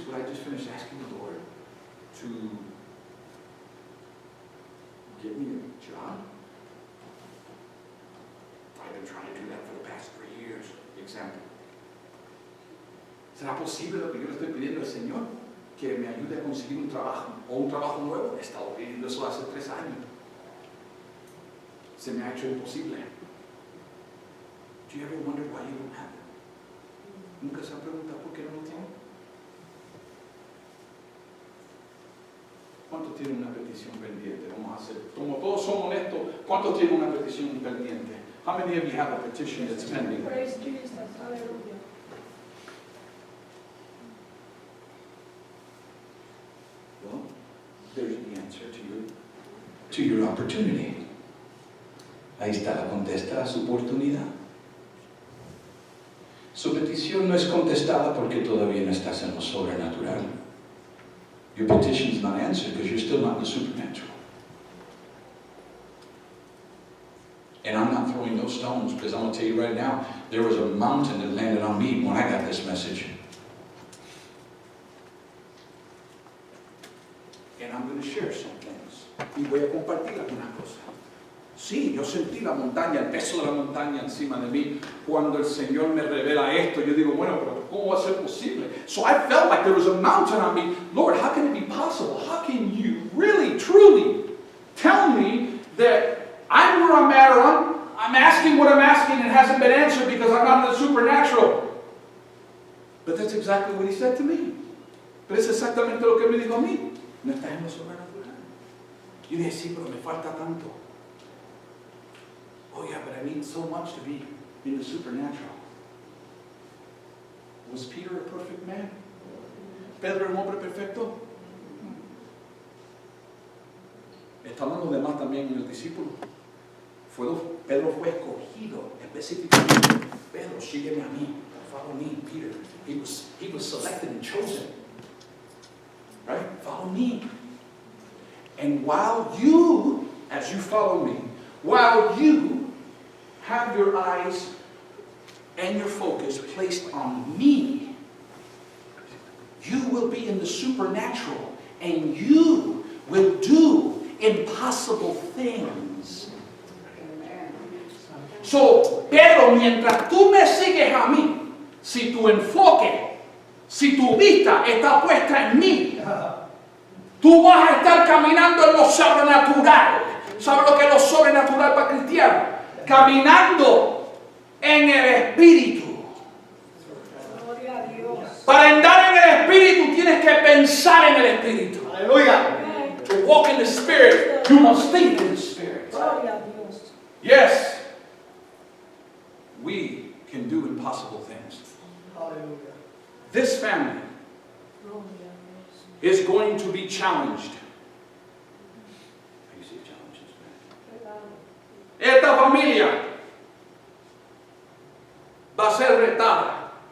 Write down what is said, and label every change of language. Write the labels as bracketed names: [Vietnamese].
[English] What I just finished asking the Lord to get me a job? I've been trying to do that for the past 3 years. Example. [Spanish] ¿Será posible lo que yo le estoy pidiendo al Señor? Que me ayude a conseguir un trabajo o un trabajo nuevo. He estado pidiendo eso hace 3 años. Se me ha hecho imposible. [English] Do you ever wonder why you don't have it? [Spanish] ¿Nunca se han preguntado por qué no lo tienen? ¿Cuántos tienen una petición pendiente? Vamos a hacer, como todos son honestos, ¿cuántos tienen una petición pendiente? [English] How many of you have a petition that's pending? Praise Jesus, aleluya. Well, there's the answer to your opportunity. [Spanish] Ahí está la contesta a su oportunidad. Su petición no es contestada porque todavía no estás en lo sobrenatural. [English] Your petition is not answered because you're still not in the supernatural. And I'm not throwing no stones because I'm going to tell you right now, there was a mountain that landed on me when I got this message. And I'm going to share some things. [Spanish] Y voy a compartir algunas cosas. Sí, yo sentí la montaña, el peso de la montaña encima de mí. Cuando el Señor me revela esto, yo digo, bueno, pero ¿cómo va a ser posible? [English] So I felt like there was a mountain on me. Lord, how can it be possible? How can you really, truly tell me that I'm where I'm at, or I'm asking what I'm asking and it hasn't been answered because I'm not in the supernatural? But that's exactly what he said to me. [Spanish] Pero es exactamente lo que me dijo a mí. No estás en lo sobrenatural. Yo dije, sí, pero me falta tanto. [English] Oh yeah, but I need so much to be in the supernatural. Was Peter a perfect man? [Spanish] ¿Pedro un hombre perfecto? Estaban los demás también en el discípulo. Pedro fue escogido específicamente. Pedro, sígueme a mí. [English] Follow me, Peter. He was selected and chosen. Right? Follow me. And while you, as you follow me, while you have your eyes and your focus placed on me, you will be in the supernatural and you will do impossible things. [Spanish] So, Pedro, mientras tú me sigues a mí, si tu enfoque, si tu vista está puesta en mí, tú vas a estar caminando en lo sobrenatural. ¿Sabe lo que es lo sobrenatural para cristianos? Caminando en el Espíritu. Gloria a Dios. Para andar en el Espíritu tienes [English] in the Spirit, you must think in the Spirit. [Spanish] Gloria a Dios. [English] Yes, we can do impossible things. Hallelujah. This family [Spanish] Gloria a Dios. [English] is going to be challenged. You see challenges, man. [Spanish] Esta familia va a ser retada.